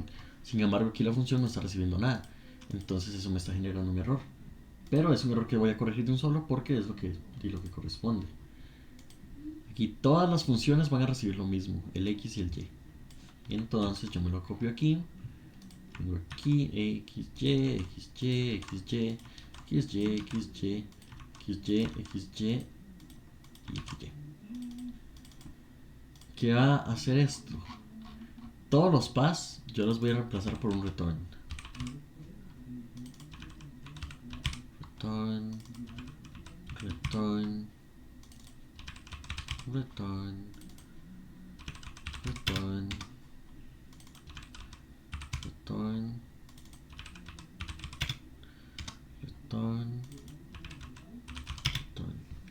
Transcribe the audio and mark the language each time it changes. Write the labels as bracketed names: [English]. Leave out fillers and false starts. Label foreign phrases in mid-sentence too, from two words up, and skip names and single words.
[Spanish] Sin embargo, aquí la función no está recibiendo nada. Entonces eso me está generando un error. Pero es un error que voy a corregir de un solo porque es lo que corresponde. Aquí todas las funciones van a recibir lo mismo, el X y el Y. Entonces yo me lo copio aquí. Tengo aquí XY, XY, XY, XY, XY, XY, XY y XY. ¿Qué va a hacer esto? Todos los pass yo los voy a reemplazar por un return. [English] Return, return, return, return, return, return, return.